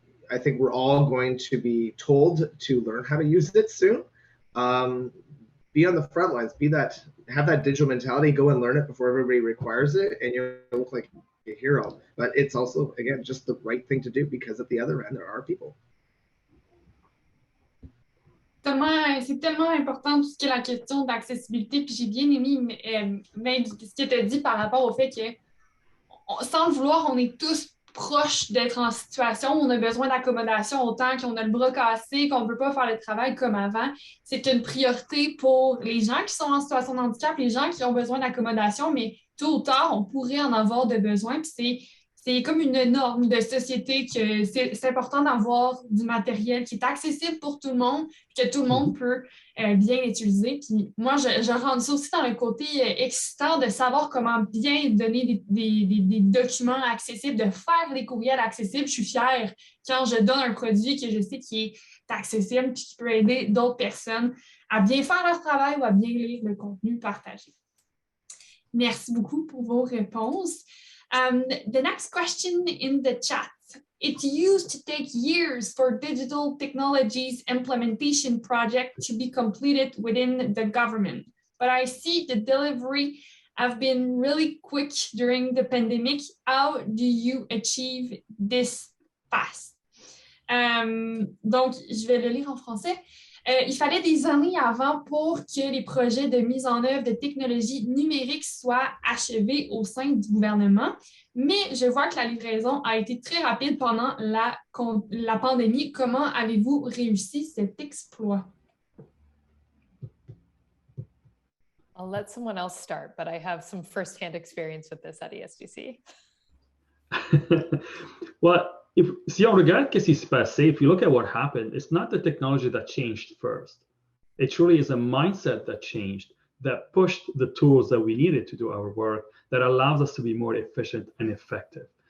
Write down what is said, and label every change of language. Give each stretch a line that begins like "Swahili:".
English: I think we're all going to be told to learn how to use it soon. Be on the front lines, have that digital mentality, go and learn it before everybody requires it, and you'll look like a hero. But it's also, again, just the right thing to do, because at the other end, there are people.
French: C'est tellement important tout ce qui est la question d'accessibilité. Puis j'ai bien aimé, Meg, ce que tu as dit par rapport au fait que, sans le vouloir, on est tous proches d'être en situation où on a besoin d'accommodation autant qu'on a le bras cassé, qu'on ne peut pas faire le travail comme avant. C'est une priorité pour les gens qui sont en situation de handicap, les gens qui ont besoin d'accommodation, mais tôt ou tard, on pourrait en avoir de besoin. Puis C'est comme une norme de société que c'est important d'avoir du matériel qui est accessible pour tout le monde, que tout le monde peut bien l'utiliser. Puis moi, je rentre ça aussi dans le côté excitant de savoir comment bien donner des documents accessibles, de faire des courriels accessibles. Je suis fière quand je donne un produit que je sais qui est accessible puis qui peut aider d'autres personnes à bien faire leur travail ou à bien lire le contenu partagé. Merci beaucoup pour vos réponses.
English: The next question in the chat. It used to take years for digital technologies implementation project to be completed within the government, but I see the delivery have been really quick during the pandemic. How do you achieve this fast?
French: Donc, je vais le lire en français. Il fallait des années avant pour que les projets de mise en œuvre de technologies numériques soient achevés au sein du gouvernement, mais je vois que la livraison a été très rapide pendant la pandémie. Comment avez-vous réussi cet exploit?
English: I'll let someone else start, but I have some firsthand experience with this at ESDC. Well,
French: si on regarde qu'est-ce qui s'est passé,
English: if you look at what happened, it's not the technology that changed first. It truly is a mindset that changed, that pushed the tools that we needed to do our work, that allows us to be more efficient and effective.